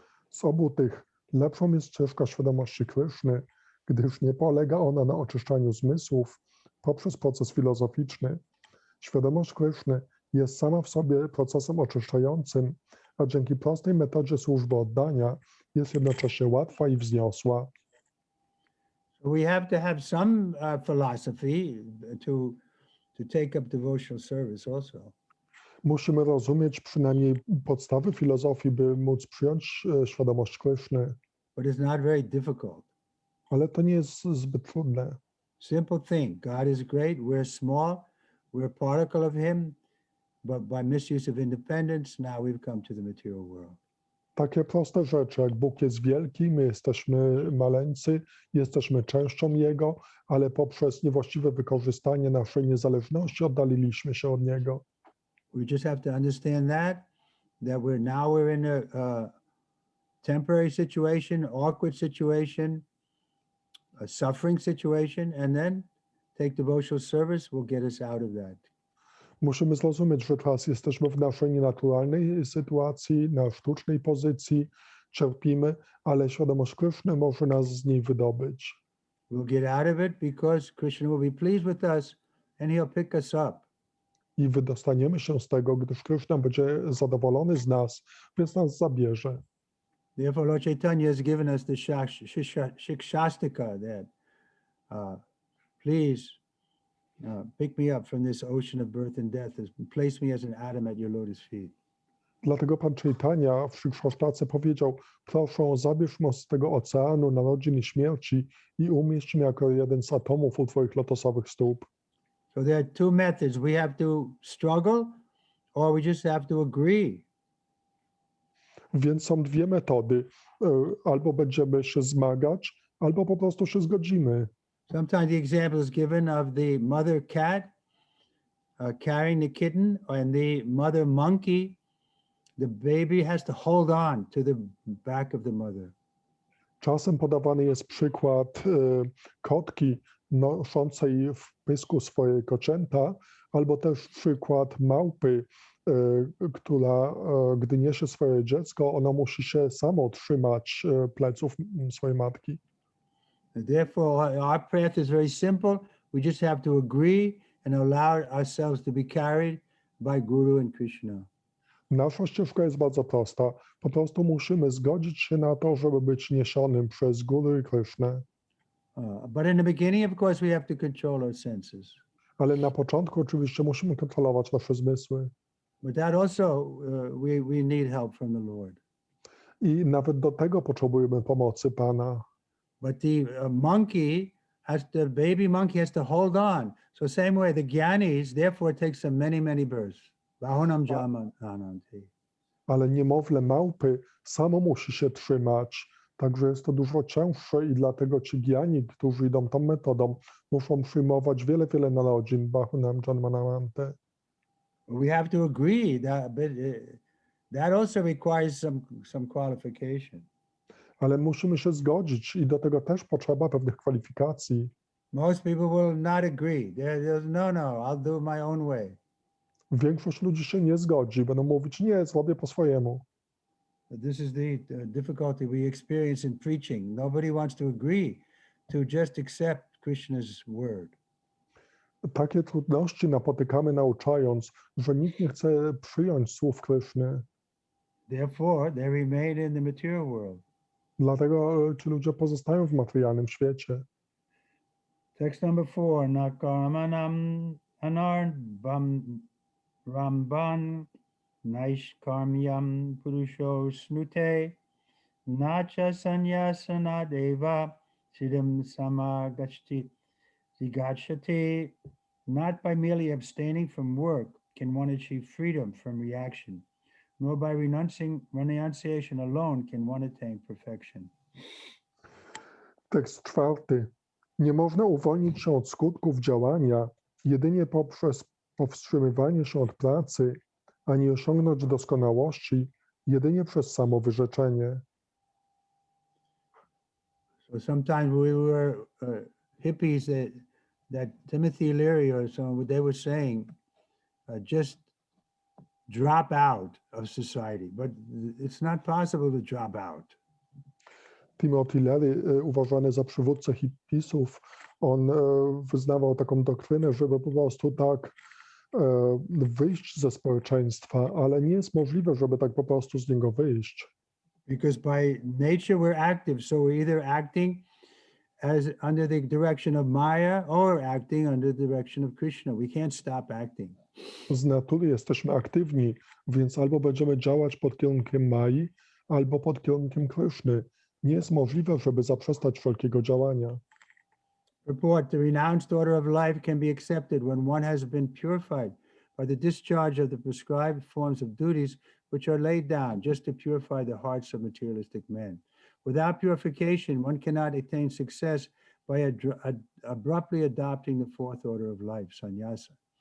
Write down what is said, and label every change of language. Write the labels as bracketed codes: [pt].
[pl] Z obu tych lepszą jest ścieżka świadomości Kryszny, gdyż nie polega ona na oczyszczaniu zmysłów poprzez proces filozoficzny. Świadomość Kryszny jest sama w sobie procesem oczyszczającym, a dzięki prostej metodzie służby oddania jest jednocześnie łatwa i wzniosła. [en] We have to have some philosophy to take up devotional service also. [pl] Musimy rozumieć przynajmniej podstawy filozofii, by móc przyjąć świadomość Kryszny. [en] But it's not very difficult. [pl] Ale to nie jest zbyt trudne. [en] Simple thing. God is great. We're small. We're a particle of him. But by misuse of independence, now we've come to the material world. [pl] Takie proste rzeczy, jak Bóg jest wielki, my jesteśmy maleńcy, jesteśmy częścią Jego, ale poprzez niewłaściwe wykorzystanie naszej niezależności oddaliliśmy się od Niego. [en] We just have to understand that we're in a temporary situation, awkward situation, a suffering situation, and then take devotional service will get us out of that. [pl] Musimy zrozumieć, że teraz jesteśmy w naszej nienaturalnej sytuacji, na sztucznej pozycji, cierpimy, ale świadomość Kryszny może nas z niej wydobyć. [en] We'll get out of it because Krishna will be pleased with us and he'll pick us up. [pl] I wydostaniemy się z tego, gdyż Kryszna będzie zadowolony z nas, więc nas zabierze. [en] Therefore, Lord Chaitanya has given us the Shikshastika that please pick me up from this ocean of birth and death, and place me as an atom at your lotus feet. [pl] Dlatego Pan Chaitanya w Szykshasztace powiedział: proszę, zabierz mnie z tego oceanu narodzin i śmierci i umieść mnie jako jeden z atomów u Twoich lotosowych stóp. [en] So there are two methods. We have to struggle, or we just have to agree. [pl] Więc są dwie metody. Albo będziemy się zmagać, albo po prostu się zgodzimy. [en] Sometimes the example is given of the mother cat carrying the kitten, and the mother monkey. The baby has to hold on to the back of the mother. [pl] Czasem podawany jest przykład kotki noszącej w pysku swoje koczęta, albo też przykład małpy, która, gdy niesie swoje dziecko, ona musi się samo trzymać pleców swojej matki. [en] Therefore, our path is very simple. We just have to agree and allow ourselves to be carried by Guru and Krishna. [pl] Nasza ścieżka jest bardzo prosta. Po prostu musimy zgodzić się na to, żeby być niesionym przez Guru i Krishnę. [en] But in the beginning, of course, we have to control our senses. [pl] Ale na początku oczywiście musimy kontrolować nasze zmysły. [en] But that also, we need help from the Lord. [pl] I nawet do tego potrzebujemy pomocy Pana. [en] But the baby monkey has to hold on. So same way, the Gyanis, therefore it takes them many, many births. [sa] Bahunam Jamananti. [pl] Ale niemowlę małpy samo musi się trzymać. Także jest to dużo cięższe i dlatego ci giani, którzy idą tą metodą, muszą przyjmować wiele, wiele narodzin. [sa] Bahunam Janmanamante. [en] We have to agree that also requires some qualification. [pl] Ale musimy się zgodzić i do tego też potrzeba pewnych kwalifikacji. [en] Most people will not agree. No, I'll do my own way. [pl] Większość ludzi się nie zgodzi, będą mówić: nie, zrobię po swojemu. [en] This is the difficulty we experience in preaching. Nobody wants to agree to just accept Krishna's word. [pl] Takie trudności napotykamy nauczając, że nikt nie chce przyjąć słów Kryszny. [en] Therefore, they remain in the material world. [pl] Dlatego ci ludzie pozostają w materialnym świecie. [en] Text number 4. [sa] Nakarmanam anarbam ramban naishkarmyam purusho snute nacha sanyasana deva siddham samagachti zigachati. [en] Not by merely abstaining from work can one achieve freedom from reaction, nor by renunciation alone can one attain perfection. [pl] Tekst 4. Nie można uwolnić się od skutków działania jedynie poprzez powstrzymywanie się od pracy, ani osiągnąć doskonałości jedynie przez samowyrzeczenie. [en] So sometimes we were hippies that Timothy Leary or someone, they were saying, just drop out of society, but it's not possible to drop out. [pl] Timothy Leary, uważany za przywódcę hippisów, on wyznawał taką doktrynę, żeby po prostu tak wyjść ze społeczeństwa, ale nie jest możliwe, żeby tak po prostu z niego wyjść. [en] Because by nature we're active, so we're either acting as under the direction of Maya or acting under the direction of Krishna. We can't stop acting. [pl] Z natury jesteśmy aktywni, więc albo będziemy działać pod kierunkiem Mai, albo pod kierunkiem Kryszny. Nie jest możliwe, żeby zaprzestać wszelkiego działania. [en] Purport: the renounced order of life can be accepted when one has been purified by the discharge of the prescribed forms of duties which are laid down just to purify the hearts of materialistic men. Without purification, one cannot attain success by abruptly adopting the fourth order of life, sannyasa.